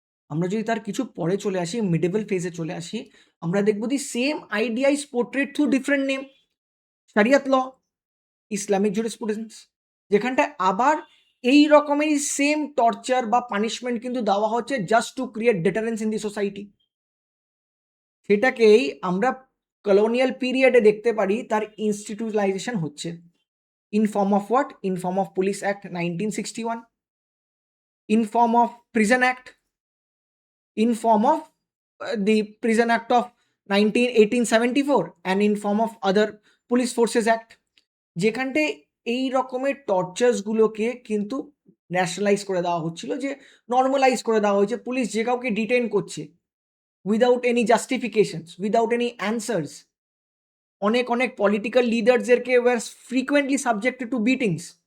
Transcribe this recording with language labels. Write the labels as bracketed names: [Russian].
[Bangla] আমরা যদি তার কিছু পরে চলে আসি, মিডেবল ফেজে চলে আসি, আমরা দেখব the same idea is portrait through different name, Shariat law, Islamic jurisprudence, যেখানটায় আবার এই রকমেরই সেম টর্চার বা পানিশমেন্ট কিন্তু দেওয়া হচ্ছে just to create deterrence in the society. সেটাকেই আমরা কলোনিয়াল পিরিয়ডে দেখতে পারি তার ইনস্টিটিউশনালাইজেশন হচ্ছে, in form of what? [English] In form of Police Act 1961, in form of Prison Act, in form of the Prison Act of 1874, and in form of other [Bangla] police forces act, যেখানটায় এই রকমের টর্চার্সগুলোকে কিন্তু ন্যাশনালাইজ করে দেওয়া হচ্ছিল, যে নর্মালাইজ করে দেওয়া হয়েছে। পুলিশ যে কাউকে ডিটেইন করছে without any justifications, without any answers. অনেক political লিডার্সদেরকে war frequently subjected to বিটিংস।